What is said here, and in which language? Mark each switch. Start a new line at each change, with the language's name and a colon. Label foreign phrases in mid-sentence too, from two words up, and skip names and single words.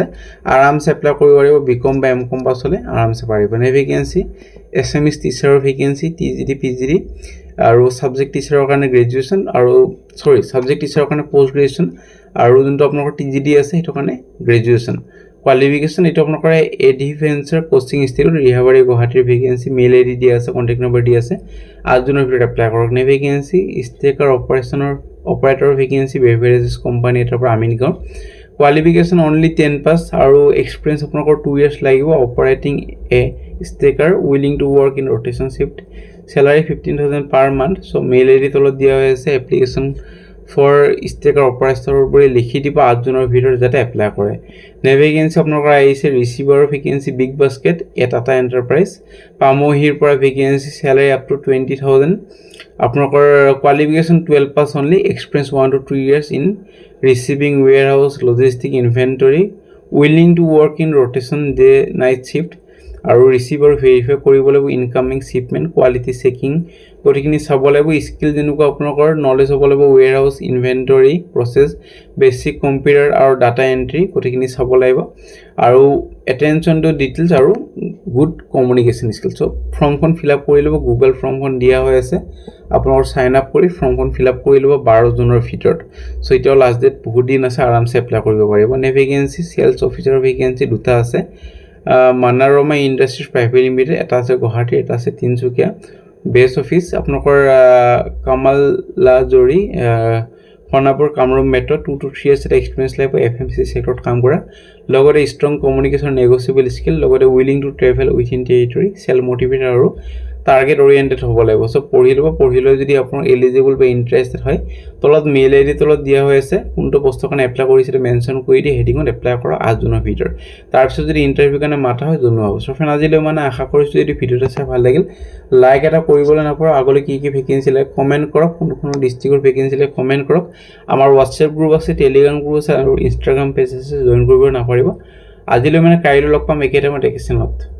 Assamese: আৰামছে এপ্লাই কৰিব পাৰিব বিকম বা এমকম পাস হলে আৰামছে পাৰিব নেভিগেন্সি SMS টিচাৰৰ ভ্যাকেন্সি TGD PGD আৰু সাবজেক্ট টিচাৰৰ কাৰণে গ্ৰেজুৱেচন আৰু সাবজেক্ট টিচাৰৰ কাৰণে
English: post graduation
Assamese: আৰু যোনটো আপোনালোকৰ TGD আছে হেটো কাৰণে
English: graduation qualification
Assamese: এটো আপোনালোকৰ এডিভেঞ্চাৰ কোচিং ইনষ্টিটিউট ৰিহাবাৰী গুৱাহাটীৰ
English: vacancy mail ID
Assamese: দিয়া আছে
English: contact number
Assamese: দি আছে 8 জুনৰ ভিতৰত এপ্লাই কৰক নেভিগেন্সি ষ্টেকাৰ
English: operator vacancy beverages company
Assamese: এটাৰ পৰা
English: আমিনগাঁও qualification only 10 pass আৰু এক্সপেৰিয়েন্স আপোনালোকৰ 2 ইয়াৰ্স লাগিব operating a stacker willing to work in rotation shift salary 15,000 per month so mail id
Assamese: তলত দিয়া হৈ আছে
English: application for stacker operator
Assamese: বুলি লিখি দিব 8 জুনৰ ভিতৰত যাতে এপ্লাই কৰে নেভিগেন্সি আপোনালোকৰ আহিছে
English: receiver vacancy
Assamese: বিগ বাস্কেট টাটা এন্টাৰপ্ৰাইজ পামহিৰ পৰা ভ্যাকেন্সি
English: salary up to 20,000
Assamese: আপোনালোকৰ কোৱালিফিকেশন 12 পাস
English: only experience 1 to 2 years in receiving warehouse logistic inventory willing to work in rotation day night shift
Assamese: আৰু ৰিসিভাৰ ভেৰিফাই কৰিব লাগিব ইনকামিং
English: shipment quality checking
Assamese: গতিখিনি চাব লাগিব স্কিল যেনেকুৱা আপোনালোকৰ নলেজ হ'ব লাগিব
English: warehouse inventory process basic computer
Assamese: আৰু
English: data entry
Assamese: গতিখিনি চাব লাগিব আৰু
English: attention to details
Assamese: আৰু
English: good communication skill so
Assamese: ফৰ্মখন
English: fill up
Assamese: কৰি লব গুগল ফৰ্মখন দিয়া হৈ আছে আপোনালোকৰ
English: sign up
Assamese: কৰি ফৰ্মখন
English: fill up
Assamese: কৰি লব 12 জুনৰ ভিতৰত সো এতিয়াও
English: last date
Assamese: বহুত দিন আছে আৰামছে এপ্লাই কৰিব পাৰিব নেভিগেন্সি সেলস অফিচাৰৰ ভ্যাকেন্সি দুটা আছে মানাৰমা ইণ্ডাষ্ট্ৰিজ প্ৰাইভেট লিমিটেড এটা আছে গুৱাহাটী এটা আছে তিনচুকীয়া
English: base office
Assamese: আপোনালোকৰ কামালাজৰি খনাপুৰ কামৰূপ মেট্ৰ
English: 2 to 3 years
Assamese: এক্সপেৰিয়েন্স লাগিব FMCG সেক্টৰত কাম কৰা লগতে
English: strong communication negotiable skill
Assamese: লগতে
English: willing to travel within territory self motivated
Assamese: আৰু
English: target oriented
Assamese: হ'ব লাগিব সো পঢ়িলৈ যদি আপোনাৰ এলিজিবল বা ইন্টাৰেস্টেড হয় তলত
English: mail ID
Assamese: তলত দিয়া হৈ আছে কোনটো পোষ্টৰ কাৰণে এপ্লাই কৰিছে মেনশন কৰি দি হেডিঙত এপ্লাই কৰা 8 জুনৰ ভিতৰত তাৰ পিছত যদি ইন্টাৰভিউ কাৰণে মাতা হয় জনোৱা হ'ব
English: so friend
Assamese: আজিলৈ মানে আশা কৰিছো যদি ভিডিওটো চাই ভাল লাগিল লাইক এটা কৰিবলৈ নাপাহৰিব আগলৈ কি ভ্যাকেন্সি লাগে কমেন্ট কৰক কোন ডিস্ট্ৰিক্টৰ ভ্যাকেন্সি লাগে কমেন্ট কৰক আমাৰ WhatsApp গ্ৰুপ আছে টেলিগ্ৰাম গ্ৰুপ আছে আৰু ইনষ্টাগ্ৰাম পেজ আছে জয়েন কৰিব নাপাহৰিব আজিলৈ মানে কাইলৈ লগ পাম একেটাইমত একেচেনত